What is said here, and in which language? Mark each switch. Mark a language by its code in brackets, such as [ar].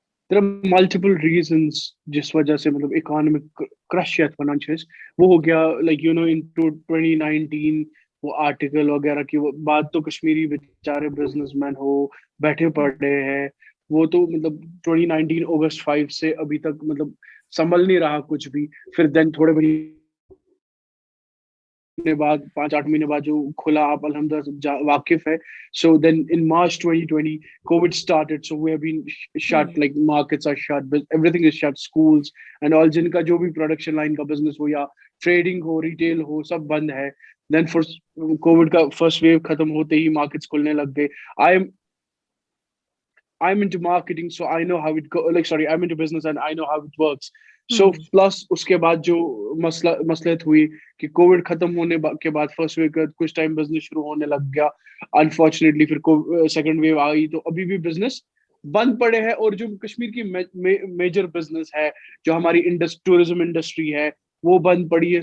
[en] there are multiple reasons [ur] جس وجہ سے مطلب economic crush یا financials وہ ہو گیا, like into 2019 وہ آرٹیکل وغیرہ کی بات تو کشمیری بیچارے بزنس مین ہو بیٹھے پڑے ہیں, وہ تو مطلب 2019 اگست 5 سے ابھی تک مطلب سنبھل نہیں رہا کچھ بھی. پھر دین تھوڑے مہینے بعد 5-8 مہینے بعد جو کھلا, آپ الحمدللہ واقف ہے. [en] So then in March 2020 COVID started, so we have been shut, like markets are shut, everything is shut, schools and all, [ur] جن کا جو بھی پروڈکشن لائن کا بزنس ہو یا ٹریڈنگ ہو ریٹیل ہو سب بند ہے. دین کووڈ کا فرسٹ ویو ختم ہوتے ہی مارکیٹس کھلنے لگ گئے. [en] I'm into marketing, so I know how it go. Like, sorry, I'm into business and I know how it works. [ur] So plus اس کے بعد جو مسئلت ہوئی کہ کووڈ ختم ہونے کے بعد فرسٹ ویو کا کچھ ٹائم بزنس شروع ہونے لگ گیا. انفارچونیٹلی پھر سیکنڈ ویو آئی تو ابھی بھی بزنس بند پڑے ہیں. اور جو کشمیر کی میجر بزنس ہے, جو ہماری ٹورزم انڈسٹری ہے, وہ بند پڑی ہے.